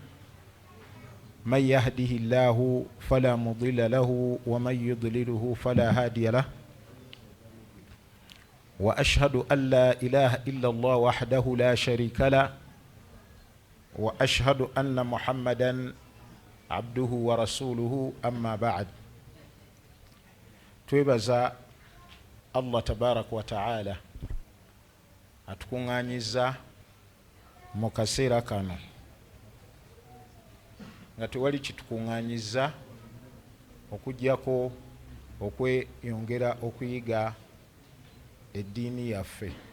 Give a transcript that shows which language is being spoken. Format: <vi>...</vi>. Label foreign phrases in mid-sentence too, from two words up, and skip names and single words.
<ar>من يهده الله فلا مضل له ومن يضلله فلا هادي له. وأشهد أن لا إله إلا الله وحده لا شريك له وأشهد أن محمدا عبده ورسوله. أما بعد،</ar> <lg>twebaza Allah</lg> <ar>تبارك وتعالى</ar> <lg>atukunganyiza mu kaseera kano nga tewali kitukunganyiza okujjako okweyongera okuyiga eddiini yaffe.</lg>